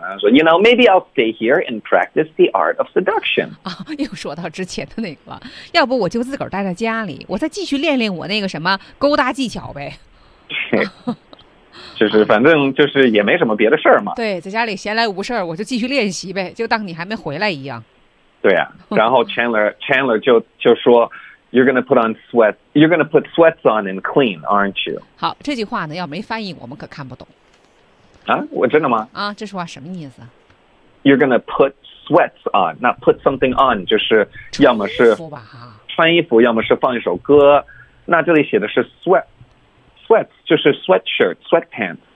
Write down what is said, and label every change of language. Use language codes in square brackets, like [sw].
[zh] 然后说 [en] ，You know, maybe I'll stay here and practice the art of seduction。 [zh] 啊，又说到之前的那个了。要不我就自个儿待在家里，我再继续练练我那个什么勾搭技巧呗。就是，反正就是也没什么别的事儿嘛。对，在家里闲来无事儿，我就继续练习呗，就当你还没回来一样。对啊，然后Chandler 就说。 [en] You're gonna put sweats on and clean, aren't you? [zh] 好，这句话呢，要没翻译，我们可看不懂。啊，我真的吗？啊，这句话什么意思？ [en] You're gonna put sweats on. [zh] 那 [en] put something on [zh] 就是要么是穿衣服，要么是放一首歌。那这里写的是 sweats 就是 sweatshirt, sweatpants。